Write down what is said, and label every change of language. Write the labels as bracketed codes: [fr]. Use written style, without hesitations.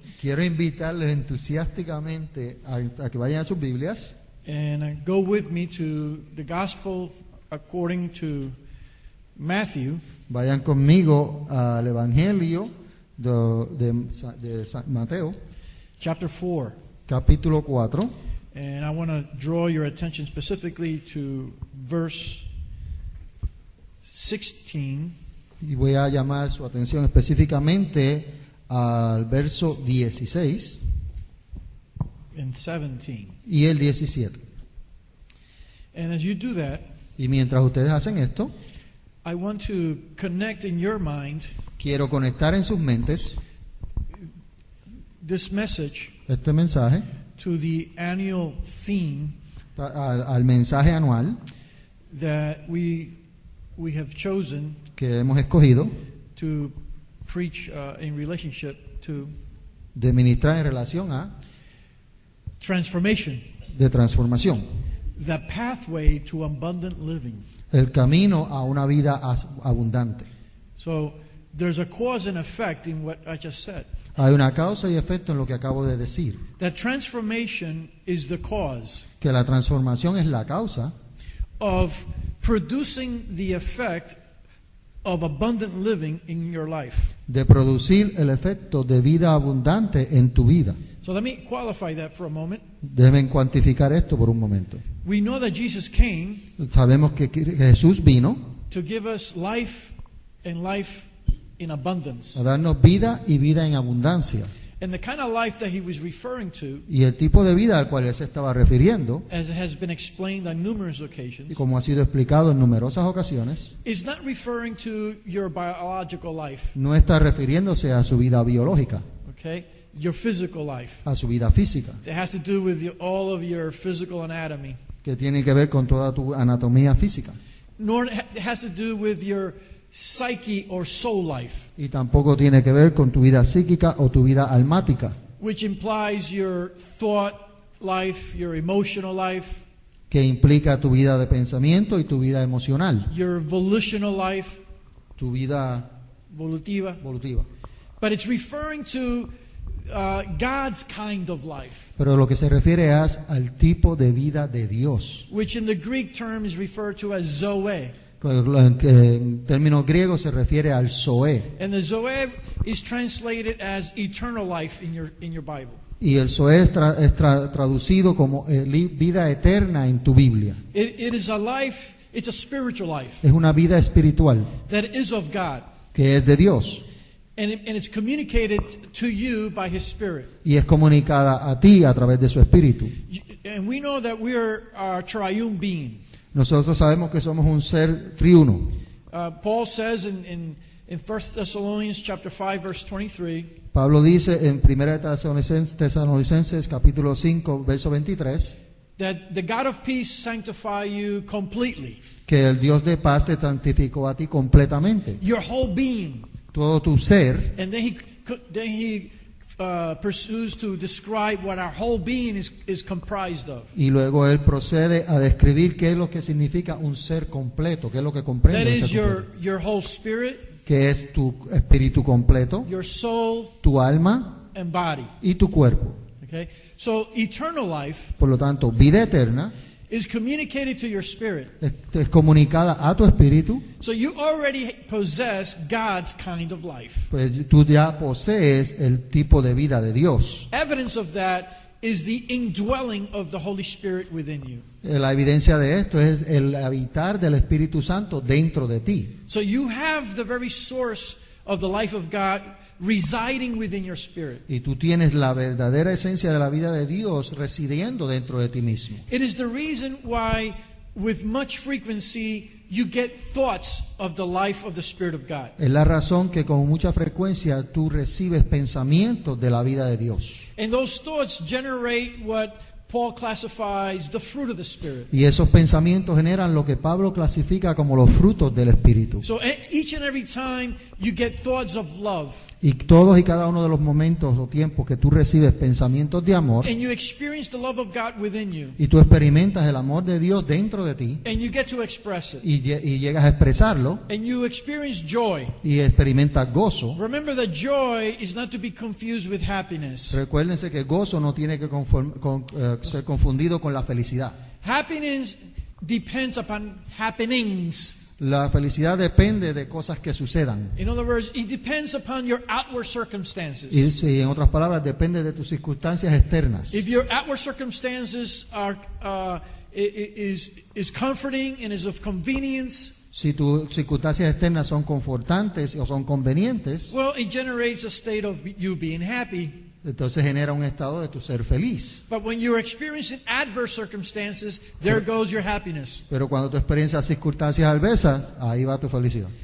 [es] Quiero invitarles entusiásticamente a que vayan a sus Biblias [en] and go with me to the Gospel according to Matthew. [es] Vayan conmigo al Evangelio de San Mateo, [en] Chapter 4. [es] capítulo 4. [en] And I want to draw your attention specifically to verse 16. [es] Y voy a llamar su atención específicamente al verso 16 [en] And 17. [es] y el 17. [en] And as you do that, [es] Y mientras ustedes hacen esto, [en] I want to connect in your mind [es] quiero conectar en sus mentes [en] this message [es] este mensaje [en] to the annual theme [es] al mensaje anual [en] that we have chosen [es] que hemos escogido [en] to preach in relationship to [es] de ministrar en relación a [en] transformation, [es] de transformación, [en] the pathway to abundant living. [es] el camino a una vida abundante. [en] So there's a cause and effect in what I just said. [es] Hay una causa y efecto en lo que acabo de decir, [en] That transformation is the cause [es] que la transformación es la causa [en] of producing the effect of abundant living in your life. [es] de producir el efecto de vida abundante en tu vida. [en] So let me qualify that for a moment. [es] Deben cuantificar esto por un momento. [en] We know that Jesus came [es] Sabemos que Jesús vino [en] to give us life and life in abundance. [es] a darnos vida y vida en abundancia. [en] And the kind of life that he was referring to, [es] Y el tipo de vida al cual él se estaba refiriendo, [en] as has been explained on numerous [es] y [en] occasions, [es] como ha sido explicado en numerosas ocasiones, [en] is not referring to your biological life, [es] no está refiriéndose a su vida biológica, [en] okay? Your physical life. [es] a su vida física, [en] It has to do with all of your physical anatomy. [es] que tiene que ver con toda tu anatomía física. [en] Nor it has to do with your psyche or soul life, [es] Y tampoco tiene que ver con tu vida psíquica o tu vida almática, [en] which implies your thought life, your emotional life, [es] que implica tu vida de pensamiento y tu vida emocional, [en] your volitional life, [es] tu vida volitiva. evolutiva. [en] But it's referring to God's kind of life, [es] Pero lo que se refiere es al tipo de vida de Dios, [en] which in the Greek term is referred to as Zoe. [es] que en términos griegos se refiere al Zoé. [en] And the Zoe is translated as eternal life in your Bible. [es] Y el Zoé es traducido como vida eterna en tu Biblia. [en] It is a life, it's a spiritual life [es] Es una vida espiritual [en] that is of God. [es] que es de Dios [en] And it's communicated to you by His Spirit. [es] y es comunicada a ti a través de su espíritu. [en] And we know that we are a triune being. [es] Nosotros sabemos que somos un ser triuno. [en] Paul says in 1 Thessalonians chapter 5 verse 23, [es] Pablo dice en 1 Tesalonicenses capítulo 5 verso 23 [en] that the God of peace sanctify you completely, [es] que el Dios de paz te santificó a ti completamente, [en] your whole being. [es] todo tu ser. [en] And then he pursues to describe what our whole being is comprised of. [es] Y luego él procede a describir qué es lo que significa un ser completo, qué es lo que comprende [en] That [es] un [en] is [es] ser completo, [en] your whole spirit, [es] que es tu espíritu completo, [en] your soul, [es] tu alma [en] and body. [es] y tu cuerpo. [en] Okay? So eternal life [es] Por lo tanto, vida eterna [en] is communicated to your spirit. [es] es comunicada a tu espíritu, [en] So you already possess God's kind of life. [es] pues tú ya posees el tipo de vida de Dios. [en] Evidence of that is the indwelling of the Holy Spirit within you. [es] La evidencia de esto es el habitar del Espíritu Santo dentro de ti. [en] So you have the very source of the life of God residing within your spirit. [es] Y tú tienes la verdadera esencia de la vida de Dios residiendo dentro de ti mismo. [en] It is the reason why with much frequency you get thoughts of the life of the Spirit of God. [es] Es la razón que con mucha frecuencia tú recibes pensamientos de la vida de Dios. [en] And those thoughts generate what Paul classifies the fruit of the Spirit. [es] Y esos pensamientos generan lo que Pablo clasifica como los frutos del Espíritu. [en] So each and every time you get thoughts of love, [es] Y todos y cada uno de los momentos o tiempos que tú recibes pensamientos de amor [en] and you experience the love of God within you, [es] y tú experimentas el amor de Dios dentro de ti [en] and you get to express it, [es] y llegas a expresarlo [en] and you experience joy. [es] y experimentas gozo. [en] Remember that joy is not to be confused with happiness. [es] Recuérdense que gozo no tiene que ser confundido con la felicidad. [en] Happiness depends upon happenings. [es] La felicidad depende de cosas que sucedan. [en] In other words, it depends upon your outward circumstances. [es] Y sí, en otras palabras, depende de tus circunstancias externas. [en] If your outward circumstances are is comforting and is of convenience, [es] Si tus circunstancias externas son confortantes o son convenientes, [en] well, it generates a state of you being happy. [es] entonces genera un estado de tu ser feliz. [en] But when you're experiencing adverse circumstances, there goes your happiness. [es] Pero cuando tú experiencias circunstancias adversas, ahí va tu felicidad.